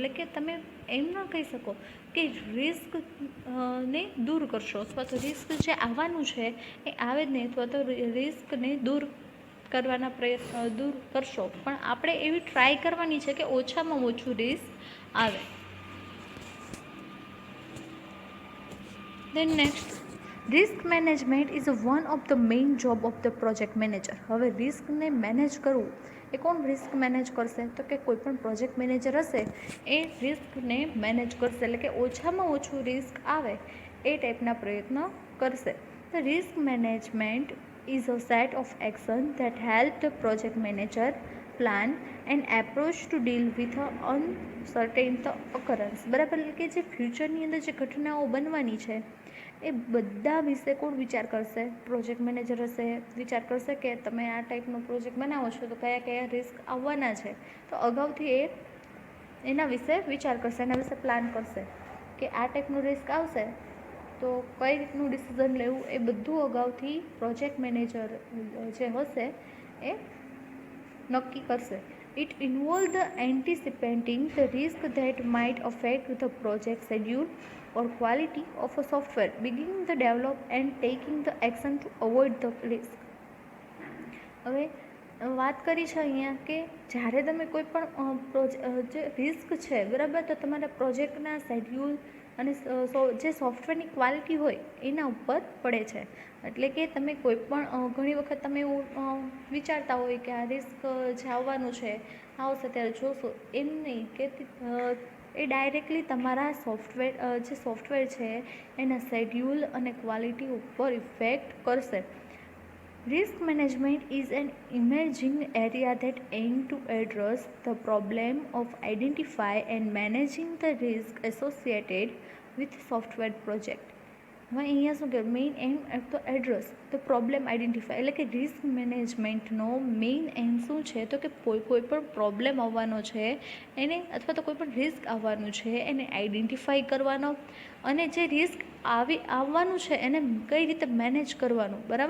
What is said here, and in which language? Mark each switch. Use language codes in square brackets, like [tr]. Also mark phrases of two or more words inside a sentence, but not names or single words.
[gu] એટલે કે તમે એમ ન કહી શકો કે રિસ્ક ને દૂર કરશો, અથવા તો રિસ્ક જે આવવાનું છે એ આવે જ નહીં, અથવા તો રિસ્કને દૂર કરશો. પણ આપણે એવી ટ્રાય કરવાની છે કે ઓછામાં ઓછું રિસ્ક આવે. [en] Then next, risk management is one of the main job of the project manager. [gu] હવે રિસ્કને મેનેજ કરવું એ કોણ [en] risk manage [gu] કરશે? તો કે કોઈ પણ [en] project manager [gu] હશે એ રિસ્કને મેનેજ કરશે, એટલે કે ઓછામાં ઓછું રિસ્ક આવે એ ટાઈપના પ્રયત્નો કરશે. [en] The risk management is a set of action that help the project manager plan and approach to deal with uncertain occurrence. [gu] બરાબર, એટલે કે જે ફ્યુચરની અંદર જે ઘટનાઓ બનવાની છે એ બધા વિશે કોણ વિચાર કરશે? [en] project manager [gu] હશે, વિચાર કરશે કે તમે આ ટાઈપનો પ્રોજેક્ટ બનાવો છો તો કયા કયા રિસ્ક આવવાના છે. તો અગાઉથી એના વિશે વિચાર કરશે, એના વિશે પ્લાન કરશે કે આ ટાઈપનું રિસ્ક આવશે તો કઈ રીતનું ડિસિઝન લેવું, એ બધું અગાઉથી [en] project manager [gu] જે હશે એ નક્કી કરશે. [en] It involves the anticipating the risk that might affect the project schedule or quality of a software, beginning the develop and taking the action to avoid the risk. [gu] હવે વાત કરી છે અહીંયા કે જ્યારે તમે કોઈ પણ જે રિસ્ક છે, બરાબર, તો તમારા પ્રોજેક્ટના શેડ્યુલ અને જે સોફ્ટવેરની ક્વોલિટી હોય એના ઉપર પડે છે. એટલે કે તમે કોઈ પણ ઘણી વખત તમે એવું વિચારતા હોય કે આ રિસ્ક જે આવવાનું છે આવશે ત્યારે જોશો, એમ નહીં કે એ ડાયરેક્ટલી તમારા જે સોફ્ટવેર છે એના શેડ્યુલ અને ક્વોલિટી ઉપર ઇફેક્ટ કરશે. [en] Risk management is an emerging area that aims to address the problem of identifying and managing the risk associated with software project. [gu] હવે અહીંયા શું કે [en] main aim [gu] તો [en] address the problem identify, [gu] એટલે કે [en] risk management main aim [gu] શું છે? તો કે કોઈ પણ પ્રોબ્લેમ આવવાનો છે એને, અથવા તો કોઈ પણ રિસ્ક આવવાનું છે એને આઈડેન્ટિફાઈ કરવાનો, અને જે રિસ્ક આવવાનું છે એને કઈ રીતે મેનેજ કરવાનું.